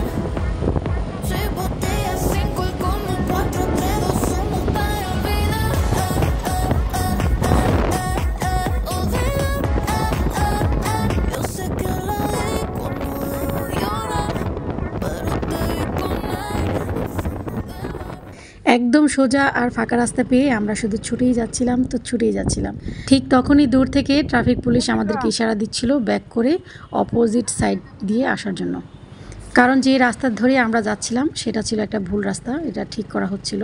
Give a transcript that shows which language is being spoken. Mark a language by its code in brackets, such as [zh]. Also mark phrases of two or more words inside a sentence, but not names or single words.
[es] 6 botellas, 5 alcohol, 4, 3, 2, 1 para olvidar. Yo sé que la disco no debo llorar, pero te vi con ella en el fondo del mar. [bn] একদম সোজা আর ফাঁকা রাস্তা পেয়ে আমরা শুধু ছুটেই যাচ্ছিলাম তো ছুটেই যাচ্ছিলাম। ঠিক তখনই দূর থেকে ট্রাফিক পুলিশ আমাদেরকে ইশারা দিচ্ছিল ব্যাক করে অপোজিট সাইড দিয়ে আসার জন্য। কারণ যে রাস্তা ধরে আমরা যাচ্ছিলাম সেটা ছিল একটা ভুল রাস্তা, এটা ঠিক করা হচ্ছিল।